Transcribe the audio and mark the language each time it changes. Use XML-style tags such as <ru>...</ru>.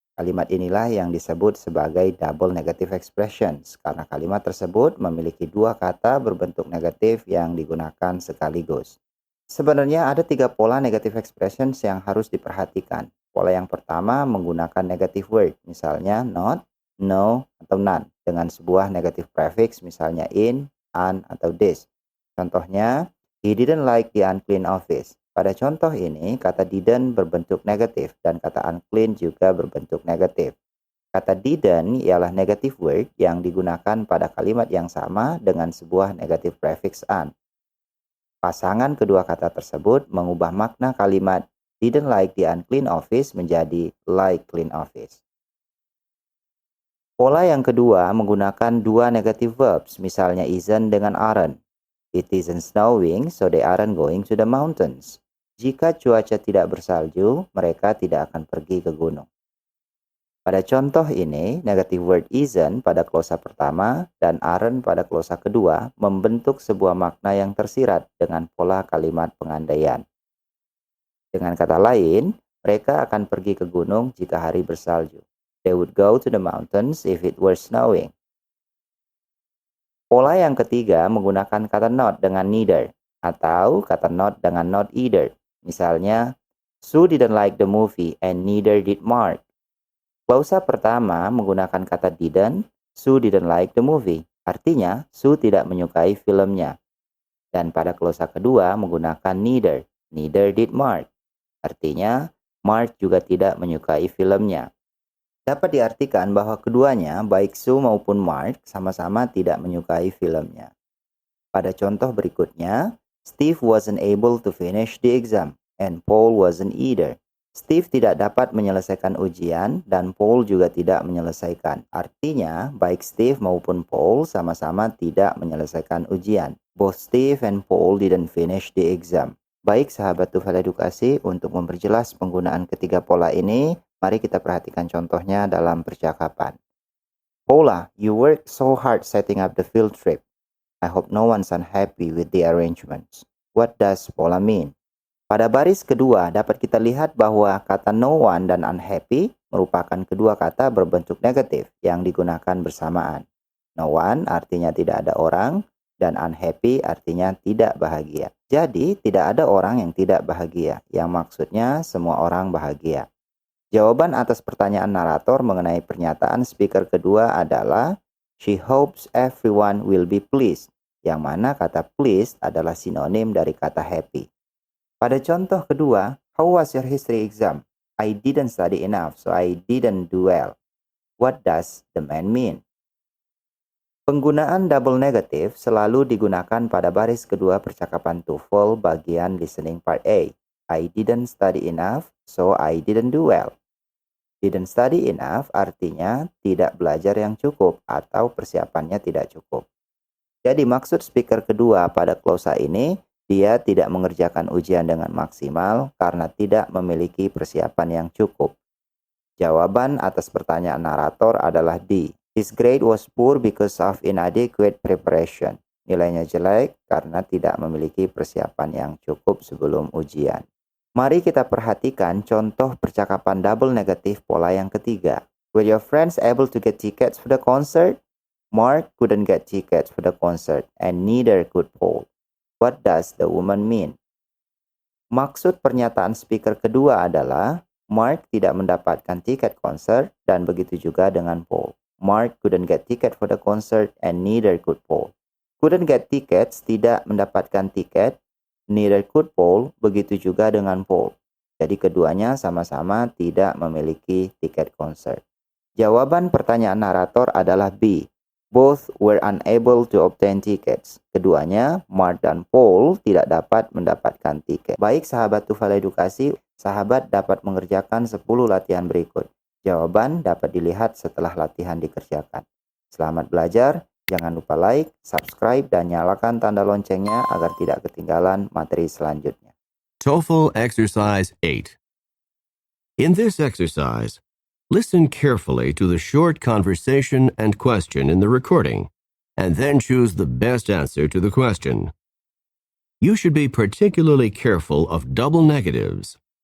<id>Kalimat inilah yang disebut sebagai double negative expressions karena kalimat tersebut memiliki dua kata berbentuk negatif yang digunakan sekaligus. Sebenarnya ada tiga pola negative expressions yang harus diperhatikan. Pola yang pertama menggunakan negative word, misalnya not, no, atau none, dengan sebuah negative prefix, misalnya in, an, atau this.</id> <en>Contohnya, he didn't like the unclean office.</en> <id>Pada contoh ini, kata didn't berbentuk negatif dan kata unclean juga berbentuk negatif. Kata didn't ialah negative word yang digunakan pada kalimat yang sama dengan sebuah negative prefix an. Pasangan kedua kata tersebut mengubah makna kalimat</id> <en>didn't like the unclean office</en> <id>menjadi</id> <en>like clean office.</en> <id>Pola yang kedua menggunakan dua negative verbs, misalnya isn't dengan aren't.</id> <en>It isn't snowing, so they aren't going to the mountains.</en> <id>Jika cuaca tidak bersalju, mereka tidak akan pergi ke gunung. Pada contoh ini, negative word isn't pada klausa pertama dan aren't pada klausa kedua membentuk sebuah makna yang tersirat dengan pola kalimat pengandaian. Dengan kata lain, mereka akan pergi ke gunung jika hari bersalju.</id> <en>They would go to the mountains if it were snowing.</en> <id>Pola yang ketiga menggunakan kata not dengan neither atau kata not dengan not either. Misalnya,</id> <en>Sue didn't like the movie and neither did Mark.</en> <id>Klausa pertama menggunakan kata didn't,</id> <en>Sue didn't like the movie.</en> <id>Artinya, Sue tidak menyukai filmnya. Dan pada klausa kedua menggunakan</id> <en>neither did Mark.</en> <id>Artinya, Mark juga tidak menyukai filmnya. Dapat diartikan bahwa keduanya, baik Sue maupun Mark, sama-sama tidak menyukai filmnya. Pada contoh berikutnya,</id> <en>Steve wasn't able to finish the exam, and Paul wasn't either.</en> <id>Steve tidak dapat menyelesaikan ujian dan Paul juga tidak menyelesaikan. Artinya, baik Steve maupun Paul sama-sama tidak menyelesaikan ujian.</id> <en>Both Steve and Paul didn't finish the exam.</en> <id>Baik sahabat Tufal Edukasi, untuk memperjelas penggunaan ketiga pola ini, mari kita perhatikan contohnya dalam percakapan.</id> <en>Paula, you worked so hard setting up the field trip. I hope no one's unhappy with the arrangements. What does Paula mean?</en> <id>Pada baris kedua dapat kita lihat bahwa kata no one dan unhappy merupakan kedua kata berbentuk negatif yang digunakan bersamaan. No one artinya tidak ada orang dan unhappy artinya tidak bahagia. Jadi tidak ada orang yang tidak bahagia, yang maksudnya semua orang bahagia. Jawaban atas pertanyaan narator mengenai pernyataan speaker kedua adalah</id> <en>she hopes everyone will be pleased,</en> <id>yang mana kata pleased adalah sinonim dari kata happy. Pada contoh kedua,</id> <en>how was your history exam? I didn't study enough, so I didn't do well. What does the man mean?</en> <id>Penggunaan double negative selalu digunakan pada baris kedua percakapan TOEFL bagian listening part A.</id> <en>I didn't study enough, so I didn't do well.</en> <id>Didn't study enough artinya tidak belajar yang cukup atau persiapannya tidak cukup. Jadi maksud speaker kedua pada klausa ini, dia tidak mengerjakan ujian dengan maksimal karena tidak memiliki persiapan yang cukup. Jawaban atas pertanyaan narator adalah D.</id> <en>His grade was poor because of inadequate preparation.</en> <id>Nilainya jelek karena tidak memiliki persiapan yang cukup sebelum ujian. Mari kita perhatikan contoh percakapan double negatif pola yang ketiga.</id> <en>Were your friends able to get tickets for the concert? Mark couldn't get tickets for the concert and neither could Paul. What does the woman mean?</en> <id>Maksud pernyataan speaker kedua adalah Mark tidak mendapatkan tiket konser dan begitu juga dengan Paul.</id> <en>Mark couldn't get ticket for the concert and neither could Paul. Couldn't get tickets</en> <id>tidak mendapatkan tiket,</id> <en>neither could Paul,</en> <id>begitu juga dengan Paul. Jadi keduanya sama-sama tidak memiliki tiket konser. Jawaban pertanyaan narator adalah B.</id> <en>Both were unable to obtain tickets.</en> <id>Keduanya, Mark dan Paul, tidak dapat mendapatkan tiket. Baik sahabat TOEFL Edukasi, sahabat dapat mengerjakan 10 latihan berikut. Jawaban dapat dilihat setelah latihan dikerjakan. Selamat belajar, jangan lupa like, subscribe, dan nyalakan tanda loncengnya agar tidak ketinggalan materi selanjutnya.</id> <en>TOEFL Exercise 8. In this exercise, listen carefully to the short conversation and question in the recording, and then choose the best answer to the question. You should be particularly careful of double negatives.</en>